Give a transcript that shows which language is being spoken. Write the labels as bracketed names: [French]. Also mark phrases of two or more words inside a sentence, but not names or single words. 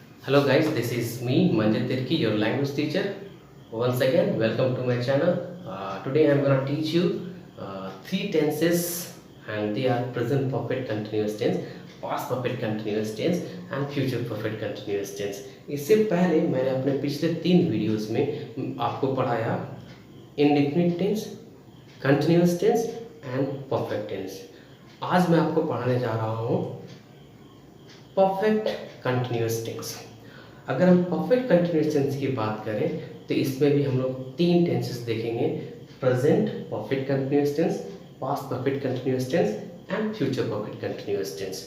[English] Hello guys, this is me Manjit Tirki, your language teacher. Once again, welcome to my channel. Today I am going to teach you three tenses, and they are present perfect continuous tense, past perfect continuous tense and future perfect continuous tense. [Hindi] इससे पहले मैंने अपने पिछले 3 वीडियोस में आपको पढ़ाया [English] indefinite tense, continuous tense and perfect tense. [Hindi] आज मैं आपको पढ़ाने जा रहा हूँ [English] perfect continuous tense. [Hindi] अगर हम [English] perfect continuous tense [Hindi] की बात करें तो इसमें भी हम लोग 3 टेंसेस देखेंगे, [English] present perfect continuous tense, past perfect continuous tense and future perfect continuous tense.